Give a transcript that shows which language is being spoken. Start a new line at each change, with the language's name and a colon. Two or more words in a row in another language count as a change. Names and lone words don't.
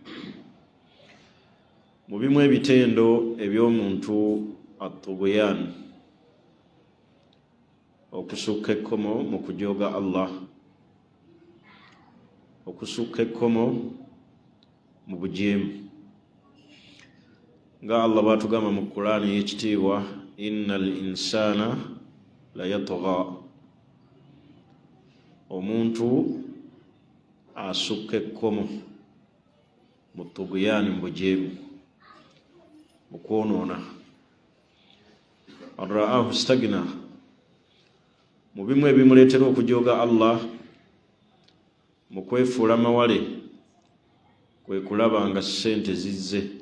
Ganda: Mu bimu ebitendo eby'omuntu at-tughyan, okusukka ekkomo mu kujooga Allah, okusukka ekkomo mu bujeemu, nga Allah bw'atugamba mu Qur'ani y'ekitiibwa,
Arabic: إن الإنسان ليطغى,
Ganda: omuntu asukka ekkomo mu tughyan, mu bujeemu, mu kwonoona.
Arabic: أن رآه استغنى,
Ganda: mu bimu ebimuleetera okujooga Allah mu kwefuula mawale kwe kulaba nga ssente zizze.